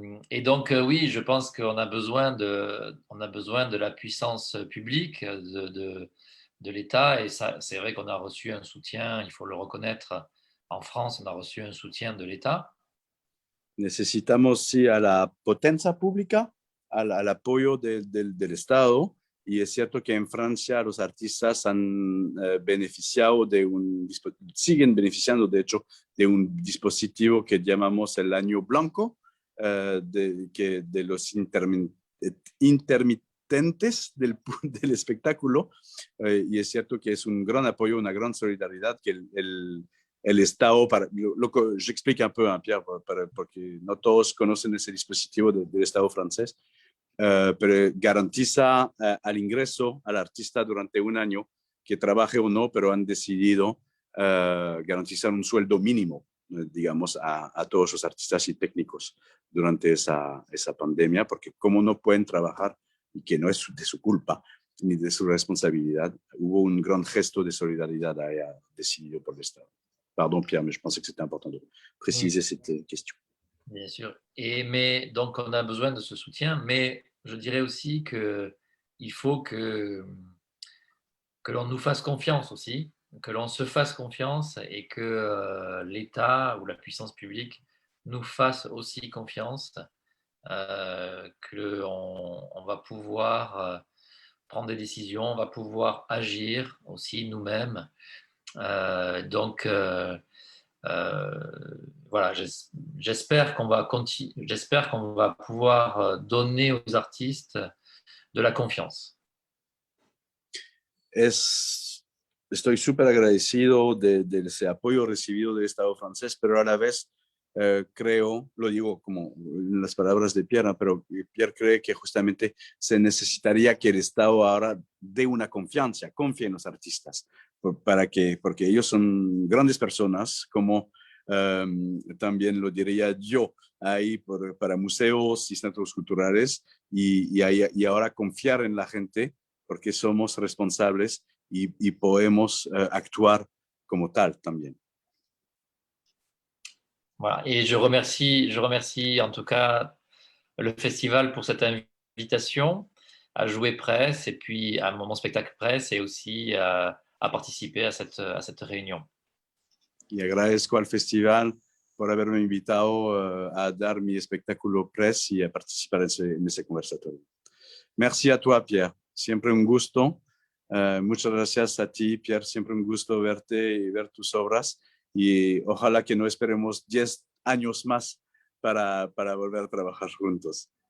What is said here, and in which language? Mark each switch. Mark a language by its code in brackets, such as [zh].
[fr] Et donc, oui, je pense qu'on a besoin de la puissance publique, de l'État. Et ça, c'est vrai qu'on a reçu un soutien, il faut le reconnaître, en France, on a reçu un soutien de l'État. [es] Necesitamos, sí, a la potencia pública, al apoyo del Estado. Y es cierto que en Francia los artistas han beneficiado siguen beneficiando, de hecho, de un dispositivo que llamamos el año blanco, de los intermitentes del espectáculo. Y es cierto que es un gran apoyo, una gran solidaridad que el Estado, [fr] j'explique un peu, hein, [es] Pierre, porque no todos conocen ese dispositivo del Estado francés. Pero garantiza al ingreso al artista durante un año, que trabaje o no, pero han decidido garantizar un sueldo mínimo, digamos, a todos los artistas y técnicos durante esa pandemia, porque como no pueden trabajar y que no es de su culpa ni de su responsabilidad, hubo un gran gesto de solidaridad decidido por el Estado. [fr] Pardon, Pierre, mais je pensais que c'était important de préciser cette question. Bien sûr. Mais donc, on a besoin de ce soutien, mais je dirais aussi qu'il faut que l'on nous fasse confiance aussi, que l'on se fasse confiance et que l'État ou la puissance publique nous fasse aussi confiance, qu'on va pouvoir prendre des décisions, on va pouvoir agir aussi nous-mêmes. Donc, voilà, j'espère qu'on va pouvoir donner aux artistes de la confiance. [es] Estoy súper agradecido de ese apoyo recibido del Estado francés, pero a la vez creo, lo digo como en las palabras de Pierre, pero Pierre cree que justamente se necesitaría que el Estado ahora dé una confianza, confíe en los artistas, porque ellos son grandes personas, como también lo diría yo, ahí para museos y centros culturales, y ahora confiar en la gente, porque somos responsables y podemos actuar como tal también. [fr] Voilà. Et je remercie en tout cas le festival pour cette invitation. jouer presse et puis à mon spectacle presse et aussi à participer à cette réunion. [es] Y agradezco al festival por haberme invitado a dar mi espectáculo press y a participar en ese conversatorio. [fr] Merci a toi, Pierre. [es] Siempre un gusto. Muchas gracias a ti, Pierre. Siempre un gusto verte y ver tus obras. Y ojalá que no esperemos 10 años más para volver a trabajar juntos.